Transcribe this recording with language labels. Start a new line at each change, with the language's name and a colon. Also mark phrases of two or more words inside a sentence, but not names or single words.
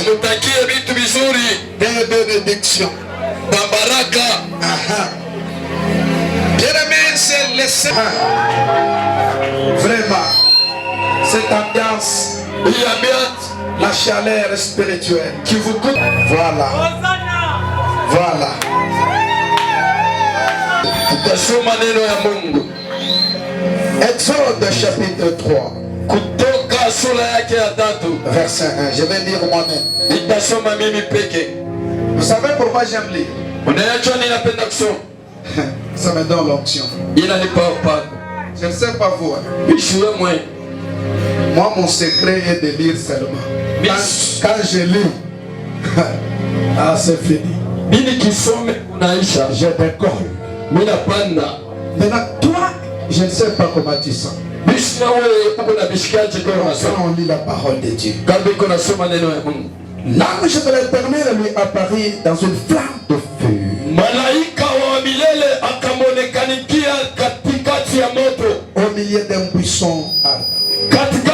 French: Des bénédictions. Bien-aimé, c'est laissé. Vraiment, cette ambiance, la chaleur spirituelle qui vous coûte. Voilà. Voilà.
Swahili: Tutasoma neno ya Mungu.
French: Exode chapitre 3.
Swahili: Kutoka sura yake ya 3.
French: Verset 1. Je vais lire moi-même.
Swahili: Nitasoma mimi peke.
French: Vous savez pourquoi j'aime lire?
Swahili: Unajua ninapenda kusoma.
French: Ça me donne l'onction.
Swahili: Inanipa upako.
French: Je ne sais pas vous. Bishuwe mwe. Moi, mon secret est de lire seulement. Quand je lis, ah, c'est fini.
Swahili: Mimi kisome unaisha.
French: Je décolle.
Swahili: Mimi napanda.
French: Maintenant, toi, je ne sais pas comment tu sens. Quand on lit la parole de Dieu, l'ange de l'Éternel lui apparut dans une flamme de feu. Au milieu d'un buisson ardent.